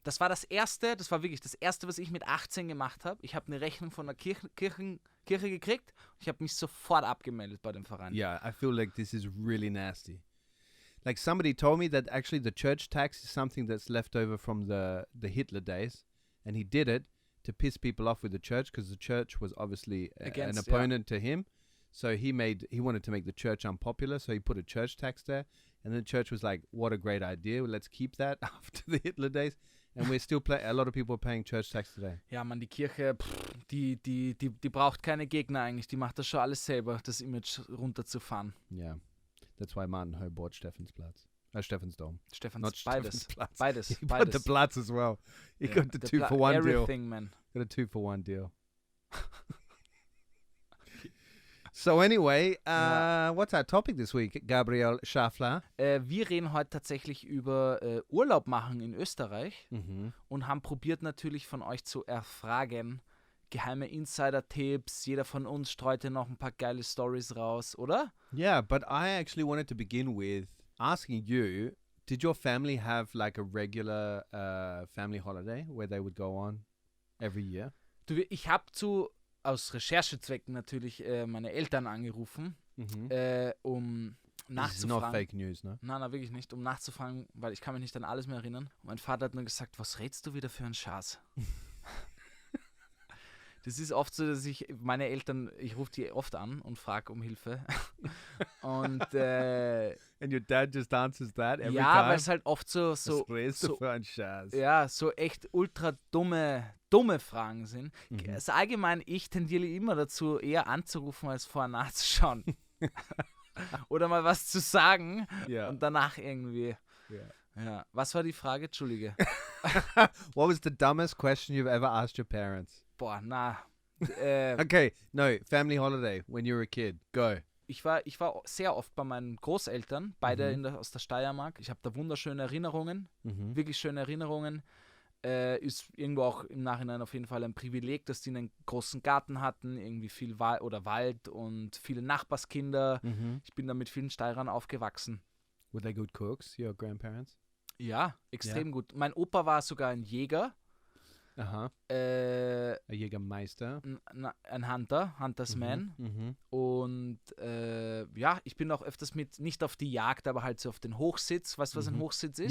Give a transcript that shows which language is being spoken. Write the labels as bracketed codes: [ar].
[de] Das war war wirklich das erste, was ich mit 18 gemacht habe. Ich habe eine Rechnung von der Kirche gekriegt. Ich habe mich sofort abgemeldet bei dem Verein. [en] Yeah, I feel like this is really nasty. Like somebody told me that actually the church tax is something that's left over from the Hitler days, and he did it to piss people off with the church because the church was obviously an Against, opponent to him. So he wanted to make the church unpopular, so he put a church tax there, and the church was like, "What a great idea! Let's keep that after the Hitler days." And we're still a lot of people are paying church tax today. [de] Ja, man, die Kirche, die braucht keine Gegner eigentlich. Die macht das schon alles selber, das Image runterzufahren. [en] Yeah, that's why Martin Ho bought Stephansplatz. Stephansdom. Not [de] Beides. Stephansplatz. Beides. [en] He bought the Platz as well. He Yeah, got the the 2-for-1 deal. Everything, man. Got a 2-for-1 deal. So anyway, what's our topic this week, Gabriel Schaffler? [de] Wir reden heute tatsächlich über Urlaub machen in Österreich und haben probiert natürlich von euch zu erfragen, geheime Insider-Tipps, jeder von uns streut ja noch ein paar geile Stories raus, oder? [en] Yeah, but I actually wanted to begin with asking you, did your family have like a regular family holiday where they would go on every year? [de] Du, ich habe aus Recherchezwecken natürlich meine Eltern angerufen, um [en] This is not [de] nachzufragen. [en] fake news, no? [de] Nein, wirklich nicht, um nachzufragen, weil ich kann mich nicht an alles mehr erinnern. Und mein Vater hat nur gesagt, was redst du wieder für einen Schatz? Das ist oft so, dass meine Eltern, ich rufe die oft an und frage um Hilfe. Und [en] And your dad just answers that every [de] ja, [en] time? [de] weil es halt oft so Was redest du für ein Schatz? ja, so echt ultra dumme Fragen sind. Also allgemein, ich tendiere immer dazu, eher anzurufen, als vorher nachzuschauen. Oder mal was zu sagen [en] Yeah. [de] und danach irgendwie. [en] Yeah. [de] Ja. Was war die Frage? Entschuldige. [en] What was the dumbest question you've ever asked your parents? [de] Boah, na. [en] Okay, no, family holiday when you were a kid. Go. [de] Ich war sehr oft bei meinen Großeltern, beide aus der Steiermark. Ich habe da wunderschöne Erinnerungen, wirklich schöne Erinnerungen. Ist irgendwo auch im Nachhinein auf jeden Fall ein Privileg, dass die einen großen Garten hatten, irgendwie viel Wald und viele Nachbarskinder. Ich bin da mit vielen Steirern aufgewachsen. [en] Were they good cooks, your grandparents? [de] Ja, extrem gut. Mein Opa war sogar ein Jäger, [en] A Jägermeister. [de] ein Huntersman. Und ja, ich bin auch öfters nicht auf die Jagd, aber halt so auf den Hochsitz. Weißt du, was ein Hochsitz ist?